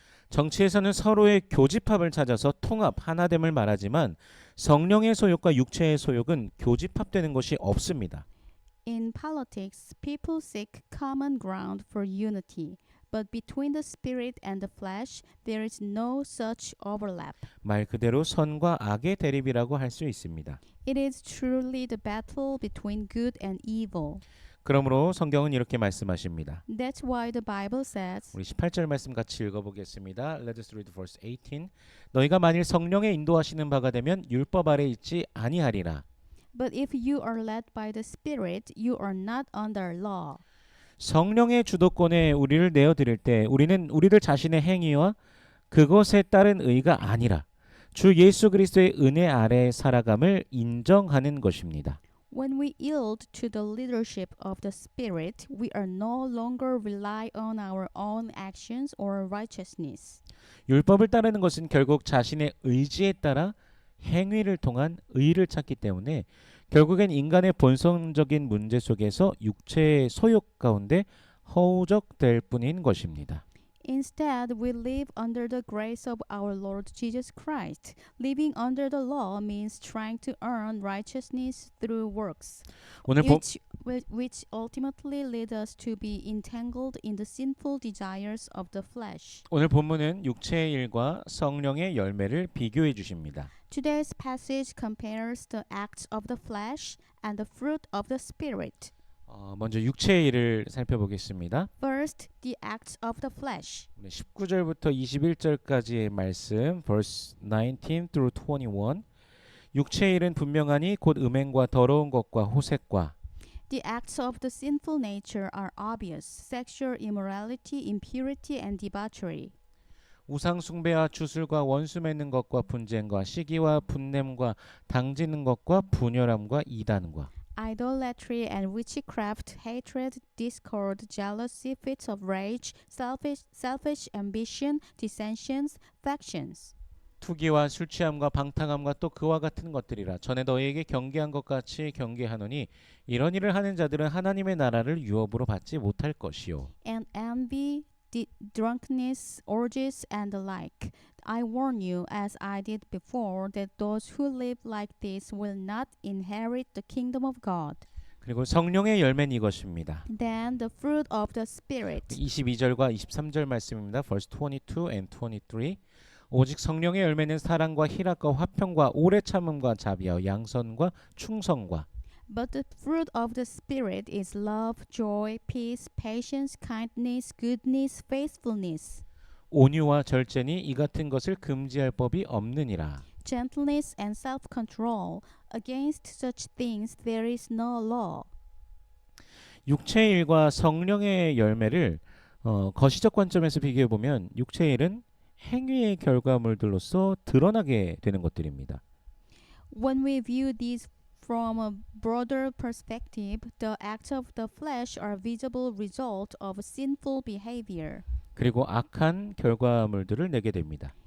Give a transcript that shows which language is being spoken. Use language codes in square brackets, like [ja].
[ko] 정치에서는 서로의 교집합을 찾아서 통합, 하나됨을 말하지만 성령의 소욕과 육체의 소욕은 교집합되는 것이 없습니다. [en] In politics, people seek common ground for unity, but between the spirit and the flesh, there is no such overlap. [ko] 말 그대로 선과 악의 대립이라고 할 수 있습니다. [en] It is truly the battle between good and evil. [ko] 그러므로 성경은 이렇게 말씀하십니다. [en] That's why the Bible says, [ko] 우리 18절 말씀 같이 읽어보겠습니다. [en] Let us read verse 18. [ko] 너희가 만일 성령의 인도하시는 바가 되면 율법 아래 있지 아니하리라. [en] But if you are led by the Spirit, you are not under law. [ko] 성령의 주도권에 우리를 내어드릴 때 우리는 우리들 자신의 행위와 그것에 따른 의가 아니라 주 예수 그리스도의 은혜 아래 살아감을 인정하는 것입니다. [en] When we yield to the leadership of the Spirit, we are no longer rely on our own actions or righteousness. [ko] 율법을 따르는 것은 결국 자신의 의지에 따라 행위를 통한 의를 찾기 때문에 결국엔 인간의 본성적인 문제 속에서 육체의 소욕 가운데 허우적될 뿐인 것입니다. [en] Instead, we live under the grace of our Lord Jesus Christ. Living under the law means trying to earn righteousness through works, [ko] 오늘 [en] which ultimately lead us to be entangled in the sinful desires of the flesh. [ko] 오늘 본문은 육체의 일과 성령의 열매를 비교해 주십니다. [en] Today's passage compares the acts of the flesh and the fruit of the Spirit. [ko] 먼저 육체의 일을 살펴보겠습니다. [en] First, the acts of the flesh. [ko] 19절부터 21절까지의 말씀, [en] verse 19 through 21. [ko] 육체의 일은 분명하니 곧 음행과 더러운 것과 호색과 [en] The acts of the sinful nature are obvious: sexual immorality, impurity, and debauchery. [ko] 우상 숭배와 주술과 원수 맺는 것과 분쟁과 시기와 분냄과 당지는 것과 분열함과 이단과 [en] Idolatry and witchcraft, hatred, discord, jealousy, fits of rage, selfish ambition, dissensions, factions. [ko] 투기와 술 취함과 방탕함과 또 그와 같은 것들이라. 전에 너희에게 경계한 것 같이 경계하노니 이런 일을 하는 자들은 하나님의 나라를 유업으로 받지 못할 것이요. [en] And envy, drunkenness, orgies, and the like. I warn you, as I did before, that those who live like this will not inherit the kingdom of God. [ko] 그리고 성령의 열매는 이것입니다. [en] Then the fruit of the Spirit. [ko] 22절과 23절 말씀입니다. [en] verse 22 and 23. [ko] 오직 성령의 열매는 사랑과 희락과 화평과 오래 참음과 자비와 양선과 충성과 [en] But the fruit of the Spirit is love, joy, peace, patience, kindness, goodness, faithfulness, [ko] 온유와 절제니 이 같은 것을 금지할 법이 없느니라. [en] gentleness, and self-control. Against such things there is no law. [ko] 육체의 일과 성령의 열매를 거시적 관점에서 비교해 보면 육체의 일은 행위의 결과물들로서 드러나게 되는 것들입니다. [en] When we view these from a broader perspective, the acts of the flesh are visible result of sinful behavior. [ko] 그리고 악한 결과물들을 내게 됩니다.